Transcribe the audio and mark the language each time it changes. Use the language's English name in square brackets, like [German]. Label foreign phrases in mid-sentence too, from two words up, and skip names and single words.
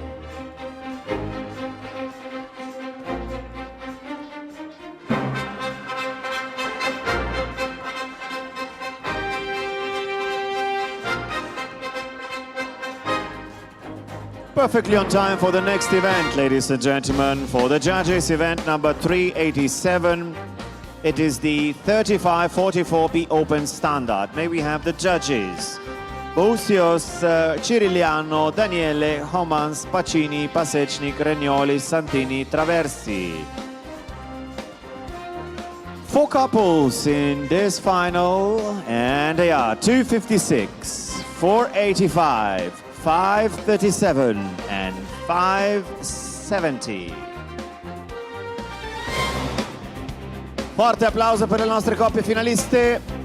[English] Perfectly on time for the next event, ladies and gentlemen. For the judges, event number 387. It is the 35-44B Open Standard. May we have the judges? Bousios, Ciriliano, Daniele, Homans, Pacini, Pasechnik, Regnoli, Santini, Traversi. 4 couples in this final, and they are 256, 485, 537 and 570. [Italian] Forte applauso per le nostre coppie finaliste.